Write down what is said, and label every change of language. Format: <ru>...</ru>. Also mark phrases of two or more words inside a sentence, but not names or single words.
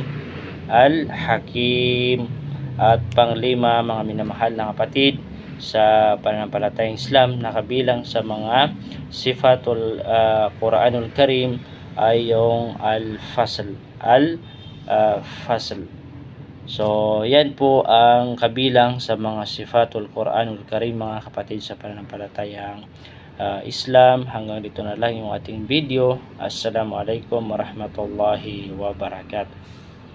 <tl>Al-Hakim. At panglima, mga minamahal na kapatid sa pananampalatayang Islam, na kabilang sa mga</tl> <ar>صفات القرآن الكريم</ar> <tl>ay yung Al-Fasl. Al-Fasl. So, yan po ang kabilang sa mga</tl> <ar>صفات القرآن الكريم,</ar> <tl>mga kapatid sa pananampalatayang Islam. Hanggang dito na lang yung ating video.</tl> <ar>السلام عليكم ورحمة الله وبركاته.</ar>